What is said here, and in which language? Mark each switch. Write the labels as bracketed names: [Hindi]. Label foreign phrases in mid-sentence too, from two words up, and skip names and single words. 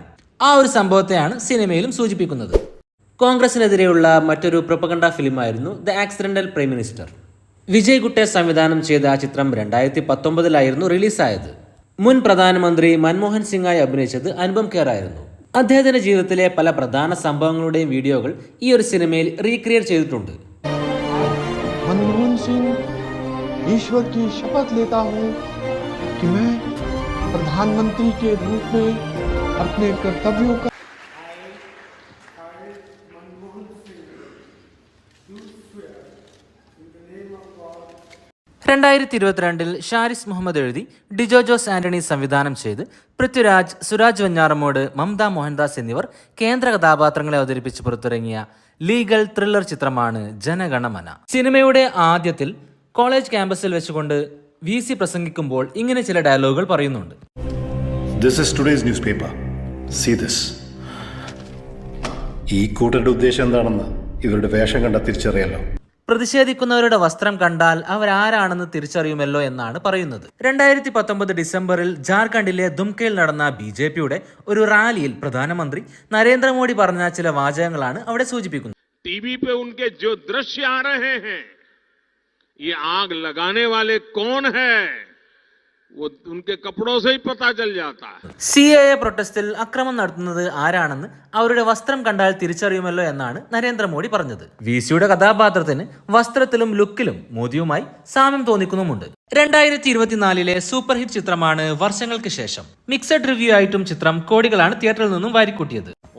[Malayalam] ആ ഒരു സംഭവത്തെയാണ് സിനിമയിലും സൂചിപ്പിക്കുന്നത്. കോൺഗ്രസിനെതിരെയുള്ള മറ്റൊരു പ്രൊപ്പഗണ്ട ഫിലിമായിരുന്നു ദ ആക്സിഡന്റൽ പ്രൈം മിനിസ്റ്റർ. വിജയ് ഗുട്ടെ സംവിധാനം ചെയ്ത ആ ചിത്രം 2019 റിലീസായത്. മുൻ പ്രധാനമന്ത്രി മൻമോഹൻ സിംഗായി അഭിനയിച്ചത് അനുപം ഖേർ ആയിരുന്നു. അദ്ദേഹത്തിന്റെ ജീവിതത്തിലെ പല പ്രധാന സംഭവങ്ങളുടെയും വീഡിയോകൾ ഈ ഒരു സിനിമയിൽ റീക്രിയേറ്റ് ചെയ്തിട്ടുണ്ട്. [Hindi] मनमोहन सिंह ईश्वर की शपथ लेता हूँ कि मैं प्रधानमंत्री के रूप में अपने कर्तव्यों का [Malayalam] 2022 ഷാരിസ് മുഹമ്മദ് എഴുതി ഡിജോ ജോസ് ആന്റണി സംവിധാനം ചെയ്ത് പൃഥ്വിരാജ്, സുരാജ് വെഞ്ഞാറമ്മൂട്, മമത മോഹൻദാസ് എന്നിവർ കേന്ദ്ര കഥാപാത്രങ്ങളെ അവതരിപ്പിച്ച് പുറത്തിറങ്ങിയ [English] legal thriller [Malayalam] ചിത്രമാണ് ജനഗണമന. സിനിമയുടെ ആദ്യത്തിൽ കോളേജ് ക്യാമ്പസിൽ വെച്ചുകൊണ്ട് VC പ്രസംഗിക്കുമ്പോൾ ഇങ്ങനെ ചില ഡയലോഗുകൾ പറയുന്നുണ്ട്. [English] This is today's newspaper. See this. [Malayalam] ഈ കൂട്ടരുടെ ഉദ്ദേശം എന്താണെന്ന് ഇവരുടെ വേഷം കണ്ട തിരിച്ചറിയാലോ. പ്രതിഷേധിക്കുന്നവരുടെ വസ്ത്രം കണ്ടാൽ അവരാരാണെന്ന് തിരിച്ചറിയുമല്ലോ എന്നാണ് പറയുന്നത്. 2019 ഡിസംബറിൽ ജാർഖണ്ഡിലെ ദുംകയിൽ നടന്ന BJPയുടെ ഒരു റാലിയിൽ പ്രധാനമന്ത്രി നരേന്ദ്രമോദി പറഞ്ഞ ചില വാചകങ്ങളാണ് അവിടെ സൂചിപ്പിക്കുന്നത്. [Hindi] टीवी पे उनके जो दृश्य आ रहे हैं, ये आग लगाने वाले कौन है, वो उनके कपड़ों से ही पता चल जाता है. [Malayalam] CAA പ്രൊട്ടസ്റ്റിൽ അക്രമം നടത്തുന്നത് ആരാണെന്ന് അവരുടെ വസ്ത്രം കണ്ടാൽ തിരിച്ചറിയുമല്ലോ എന്നാണ് നരേന്ദ്രമോദി പറഞ്ഞത്. VCയുടെ കഥാപാത്രത്തിന് വസ്ത്രത്തിലും ലുക്കിലും മോദിയുമായി സാമ്യം തോന്നിക്കുന്നുമുണ്ട്. 2024 [English] super hit [Malayalam] ചിത്രമാണ് വർഷങ്ങൾക്ക് ശേഷം. [English] mixed review [Malayalam] ആയിട്ടും ചിത്രം കോടികളാണ് തിയേറ്ററിൽ നിന്നും വാരിക്കൂട്ടിയത്.